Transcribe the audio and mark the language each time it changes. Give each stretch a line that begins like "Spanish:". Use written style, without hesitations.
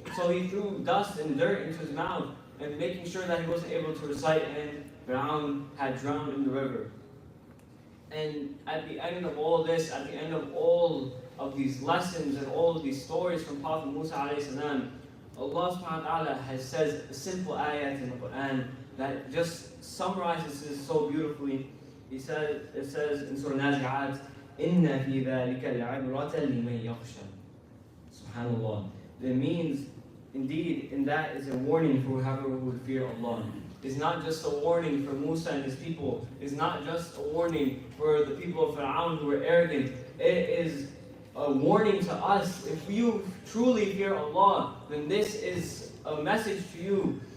English: So he threw dust and dirt into his mouth, and making sure that he wasn't able to recite, and Fir'aun had drowned in the river. And at the end of all this, at the end of all of these lessons and all of these stories from Prophet Moosa alayhi salam, Allah subhanahu wa ta'ala has said a simple ayat in the Quran that just summarizes this so beautifully. It says in Surah Nazi'at,
Arabic: إِنَّ فِي ذَلِكَ لَعِبْرَةً لِمَنْ يَخْشَى.
English: SubhanAllah. It means, indeed, in that is a warning for whoever would fear Allah. It's not just a warning for Moosa and his people. It's not just a warning for the people of Fir'aun who were arrogant. It is a warning to us. If you truly fear Allah, then this is a message to you.